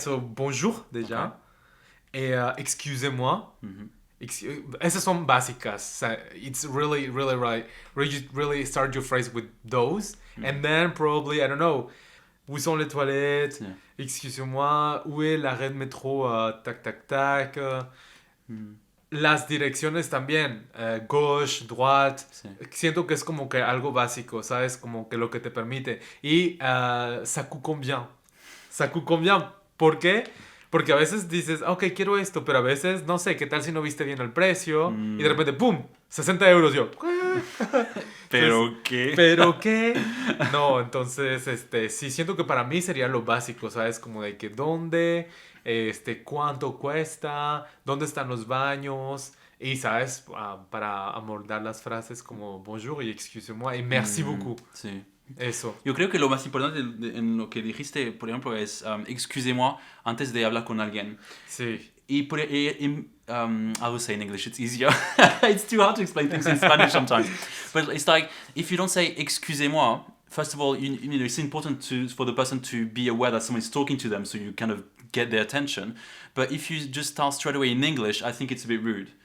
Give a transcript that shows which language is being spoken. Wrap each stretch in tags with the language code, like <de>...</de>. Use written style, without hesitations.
<fr>So bonjour déjà, et excusez-moi.</fr> <es>Esas son básicas.</es> <en>It's really, really right. Really start your phrase with those, and then probably I don't know.</en> <fr>Où sont les toilettes?</fr> <en>Yeah.</en> <fr>Excusez-moi. Où est l'arrêt de métro? Tac, tac, tac.</fr> <es>Las direcciones también.</es> <fr>Gauche, droite.</fr> <es>Sí. Siento que es como que algo básico, ¿sabes? Como que lo que te permite.</es> <fr>Y ça coûte combien? Ça coûte combien?</fr> <es>¿Por qué? Porque a veces dices, ok, quiero esto, pero a veces, no sé, ¿qué tal si no viste bien el precio? Y de repente, ¡pum! 60 euros. Yo, ¿Pero qué? ¿pero qué? No, entonces, sí, siento que para mí sería lo básico, ¿sabes? Como de que dónde, cuánto cuesta, dónde están los baños. Y, ¿sabes? Para amoldar las frases como bonjour y excusez-moi y</es> <fr>merci beaucoup.</fr> <es>Sí. Eso. Yo creo que lo más importante en lo que dijiste, por ejemplo, es excusez-moi antes de hablar con alguien. Sí.</es> <en>I will say in English, it's easier. It's too hard to explain things in Spanish sometimes. But it's like, if you don't say excusez-moi, first of all, you know, it's important for the person to be aware that someone is talking to them, so you kind of get their attention. But if you just start straight away in English, I think it's a bit rude.</en>